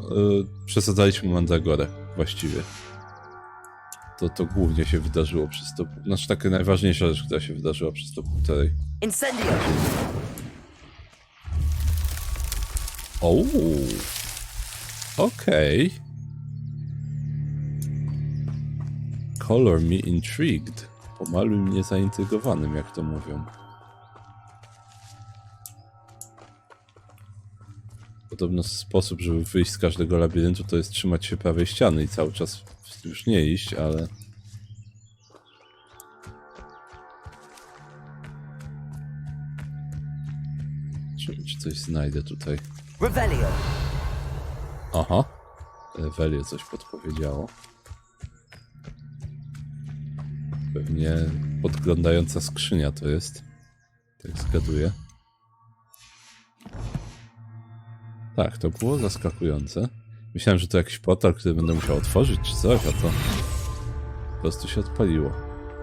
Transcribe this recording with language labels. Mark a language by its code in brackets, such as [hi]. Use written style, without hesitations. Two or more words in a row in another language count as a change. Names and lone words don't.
[pl] Przesadzaliśmy Mandragorę właściwie. To głównie się wydarzyło przez to. Znaczy taka najważniejsza rzecz, która się wydarzyła przez to półtorej. Incendio! Okej. [en] Color me intrigued. [pl] Pomaluj mnie zaintrygowanym, jak to mówią. Podobno sposób, żeby wyjść z każdego labiryntu, to jest trzymać się prawej ściany i cały czas już nie iść, ale... Czy coś znajdę tutaj? Revelio! Aha. Revelio coś podpowiedziało. Pewnie podglądająca skrzynia to jest. Tak zgaduję. Tak, to było zaskakujące. Myślałem, że to jakiś portal, który będę musiał otworzyć czy coś, a to po prostu się odpaliło.